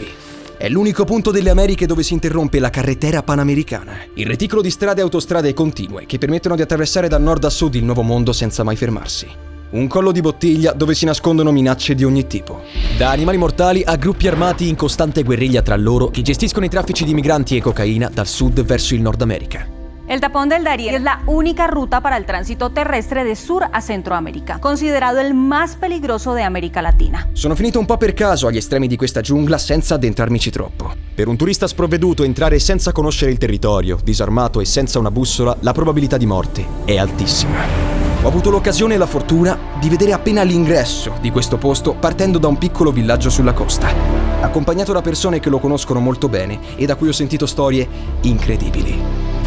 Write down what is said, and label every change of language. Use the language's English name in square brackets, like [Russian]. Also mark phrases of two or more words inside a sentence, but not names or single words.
[Italian] È l'unico punto delle Americhe dove si interrompe la [Spanish] carretera panamericana, [Italian] il reticolo di strade e autostrade continue che permettono di attraversare da nord a sud il nuovo mondo senza mai fermarsi. Un collo di bottiglia dove si nascondono minacce di ogni tipo. Da animali mortali a gruppi armati in costante guerriglia tra loro che gestiscono i traffici di migranti e cocaina dal sud verso il Nord America. [Spanish] El tapón del Darién es la única ruta para el tránsito terrestre de Sur a Centroamérica, considerado el más peligroso de América Latina. [Italian] Sono finito un po' per caso agli estremi di questa giungla senza addentrarmici troppo. Per un turista sprovveduto entrare senza conoscere il territorio, disarmato e senza una bussola, la probabilità di morte è altissima. Ho avuto l'occasione e la fortuna di vedere appena l'ingresso di questo posto partendo da un piccolo villaggio sulla costa, accompagnato da persone che lo conoscono molto bene e da cui ho sentito storie incredibili.